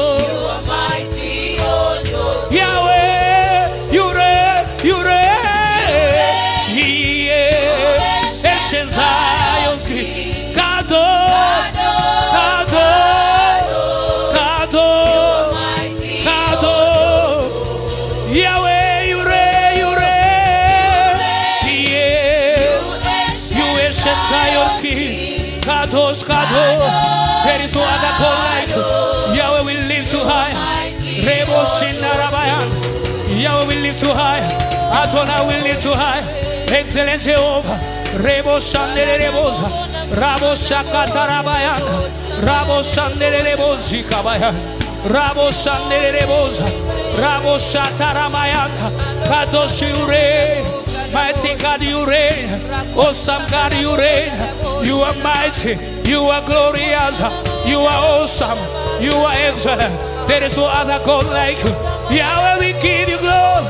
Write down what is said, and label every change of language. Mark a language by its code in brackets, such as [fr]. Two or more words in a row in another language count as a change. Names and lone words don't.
[en] Yahweh, Yure, Yure, yeah, Eshe, Zayoski, Kado, Kado, Kado, Kado, Yahweh, Yure, Yure, yeah, you Eshe, Zayoski, [he] קדוש, קדוש, [en] there is no other God like you. Yahweh will lift you high. Rebo Shinarabayan. Yahweh will lift you high. Adonai will lift you high. Excellent Jehovah. Rebo Shandere Rebosa. Rabo Shakatarabayan. Rabo Shandere Rebosi Kabayan. Rabo Shandere Rebosa. Rabo Shataramayan. Kadosh, you reign. Mighty God, you reign. Awesome God, you reign. You are mighty. You are glorious. You are awesome. You are excellent. There is no other God like you. Yahweh, we give you glory.